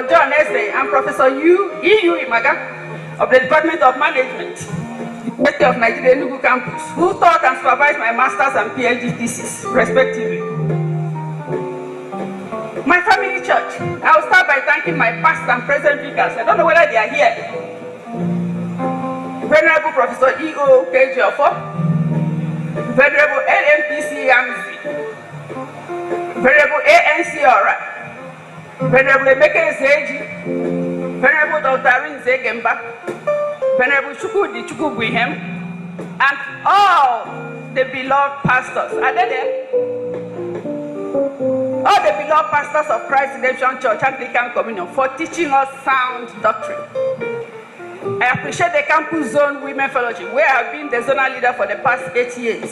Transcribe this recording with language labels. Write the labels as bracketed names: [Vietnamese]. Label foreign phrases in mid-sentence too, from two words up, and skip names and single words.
[English] John Eze and Professor E.U. Imaga of the Department of Management, University of Nigeria Enugu campus, who taught and supervised my master's and PhD thesis, respectively. My family church, I will start by thanking my past and present vicars. I don't know whether they are here. Venerable Professor E.O. Kejiofo, Venerable NMPC Yamzi, Venerable ANC Ora, Venerable Emeke Zeji, Venerable Dr. Arin Zegemba, Venerable Chukwudi Chukwubuihem, and all the beloved pastors. Are they there? All the beloved pastors of Christ Redemption Church Anglican Communion for teaching us sound doctrine. I appreciate the Campus Zone Women Fellowship, where I have been the zonal leader for the past 8 years.